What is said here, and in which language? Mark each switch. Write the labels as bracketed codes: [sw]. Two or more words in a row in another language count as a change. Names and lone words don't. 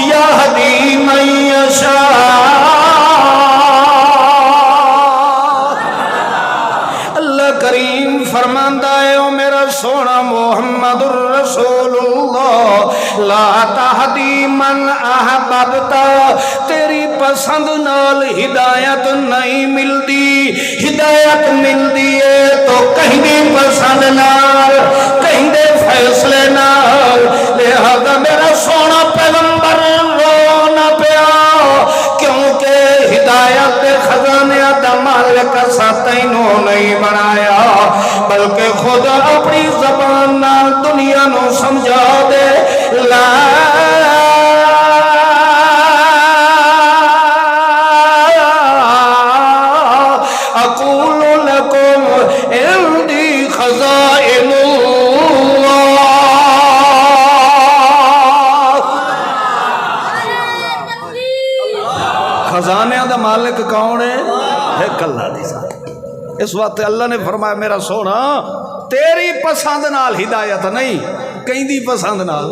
[ar] يهدي من يشاء. [skr] اللہ کریم فرماندا ہے او میرا سونا محمد الرسول اللہ [ar] لا تہدی من احببت، [skr] تیری پسند نال ہدایت نہیں ملدی، ہدایت ملدی ہے تو کہیں دی پسند نال، کہیں دے فیصلے نال. لہذا میرا سونا پیغمبر رو نہ پیا، کیونکہ ہدایت دے خزانے دا مالک اساں تینوں نہیں بنایا، بلکہ خود اپنی زبان نال دنیا نو سمجھا دے. [ar] لا اقول لکم عندی خزائن اللہ. [skr] خزانے دا مالک کون ہے؟ ایک اللہ دی ذات. اس وقت اللہ نے فرمایا میرا سونا تیری پسند نال ہدایت نہیں، کہیں دی پسند نال.